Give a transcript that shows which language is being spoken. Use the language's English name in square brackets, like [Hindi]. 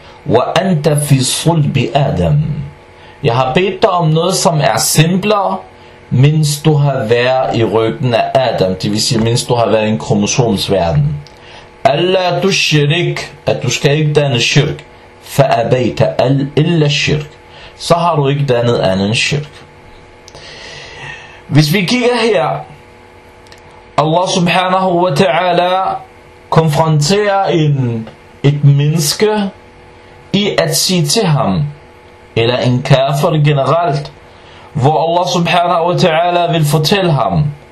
[Arabic] وَأَنْتَ فِي صُلْبِ آدَمْ. [Danish] Jeg har bedt dig om noget, som er simplere, mens du har været i ryggen af Adam, det vil sige, mens du har været i en kromosomsverden. [Arabic] أَلَّا تُشْرِكْ. [Danish] At du skal ikke danne shirk. [Arabic] فَأَبَيْتَ أَلَّا shirk. [Danish] Så har du ikke dannet anden shirk. Hvis vi kigger her, Allah subhanahu wa ta'ala konfronterer et menneske i at sige til ham, eller en kafir generelt, hvor Allah subhanahu wa ta'ala vil fortælle ham,